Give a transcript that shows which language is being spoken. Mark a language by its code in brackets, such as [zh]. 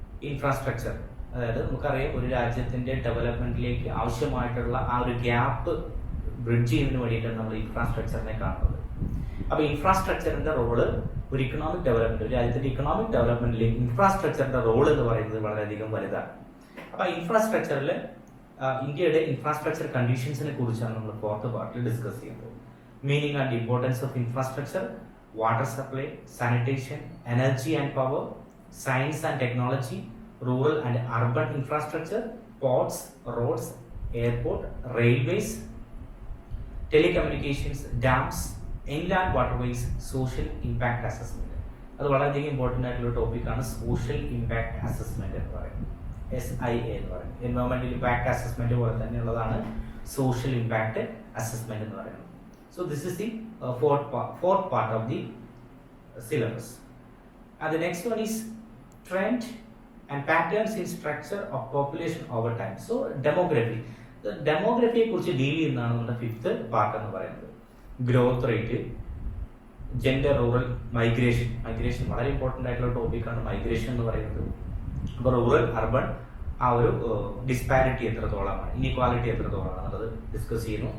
[ml] Infrastructure, അതായത് നമുക്കറിയാം ഒരു രാജ്യത്തിന്റെ ഡെവലപ്മെന്റിലേക്ക് ആവശ്യമായിട്ടുള്ള ആ ഒരു ഗ്യാപ്പ് ബ്രിഡ്ജ് ചെയ്യുന്നതിന് വേണ്ടിയിട്ടാണ് നമ്മൾ ഇൻഫ്രാസ്ട്രക്ചറിനെ കാണുന്നത്. അപ്പൊ ഇൻഫ്രാസ്ട്രക്ചറിന്റെ റോള് ഒരു ഇക്കണോമിക് ഡെവലപ്മെന്റ്, ഒരു രാജ്യത്തിന്റെ ഇക്കണോമിക് ഡെവലപ്മെന്റിൽ ഇൻഫ്രാസ്ട്രക്ചറിന്റെ റോൾ എന്ന് പറയുന്നത് വളരെയധികം വലുതാണ്. അപ്പൊ ഇൻഫ്രാസ്ട്രക്ചറിൽ ഇന്ത്യയുടെ ഇൻഫ്രാസ്ട്രക്ചർ കണ്ടീഷൻസിനെ കുറിച്ചാണ് നമ്മൾ ഫോർത്ത് പാർട്ടിൽ ഡിസ്കസ് ചെയ്യുന്നത്. [en] Meaning and importance of infrastructure, water supply, sanitation, energy and power, science and technology, rural and urban infrastructure, ports, roads, airport, railways, telecommunications, dams, inland waterways, social impact assessment. [ml] അത് വളരെയധികം important ആയിട്ടുള്ള ടോപ്പിക്കാണ് social impact assessment എന്ന് പറയുന്നത്, SIA എന്ന് പറയുന്നത്. എൻവയോൺമെന്റൽ impact assessment പോലെ തന്നെയുള്ളതാണ് social impact assessment എന്ന് പറയുന്നത്. [en] So this is the fourth part of the syllabus. And the next one is trend and patterns in structure of population over time. So demography. [ml] The demography കുറിച്ച് deal ചെയ്യുന്നതാണ് നമ്മുടെ fifth part എന്ന് പറയുന്നത്. Growth rate, gender, rural, migration വളരെ important ആയിട്ടുള്ള ടോപ്പിക്കാണ് migration എന്ന് പറയുന്നത്. അപ്പോൾ റൂറൽ അർബൺ ആ ഒരു ഡിസ്പാരിറ്റി എത്രത്തോളമാണ്, ഇനീക്വാലിറ്റി എത്രത്തോളമാണ് എന്നുള്ളത് ഡിസ്കസ് ചെയ്യുന്നു.